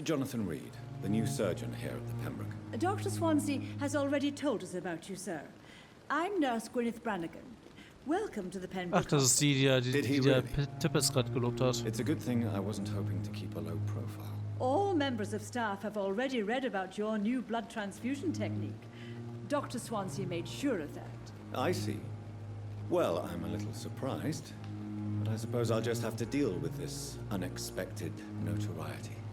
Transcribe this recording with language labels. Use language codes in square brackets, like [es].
[en] Jonathan Reed, the new surgeon here at the Pembroke. Dr. Swansea has already told us about you, sir. I'm Nurse Gwyneth Brannigan. Welcome to the Pembroke. [de] Ach, das ist die der Tippets gerade gelobt hat. [en] It's a good thing I wasn't hoping to keep a low profile. All members of staff have already read about your new blood transfusion technique. Dr. Swansea made sure of that. I see. Well, I'm a little surprised. But I suppose I'll just have to deal with this unexpected notoriety.